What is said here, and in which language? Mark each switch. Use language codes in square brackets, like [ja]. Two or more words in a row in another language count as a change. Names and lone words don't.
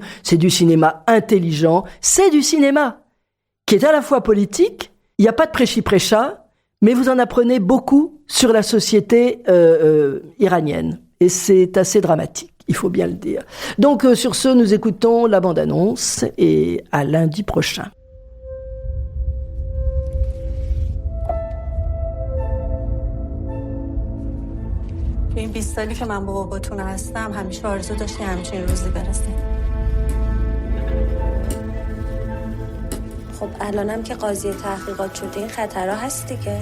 [fr] C'est du cinéma intelligent, c'est du cinéma qui est à la fois politique, il n'y a pas de prêchi-prêcha, mais vous en apprenez beaucoup sur la société iranienne. Et c'est assez dramatique, il faut bien le dire. Donc sur ce, nous écoutons la bande-annonce et à lundi prochain. [fa] تو این 20 سالی که من با باباتون هستم همیشه آرزو داشتی همچین روزی برسه. خب الانم که قاضی تحقیقات شده این خطرها هست دیگه.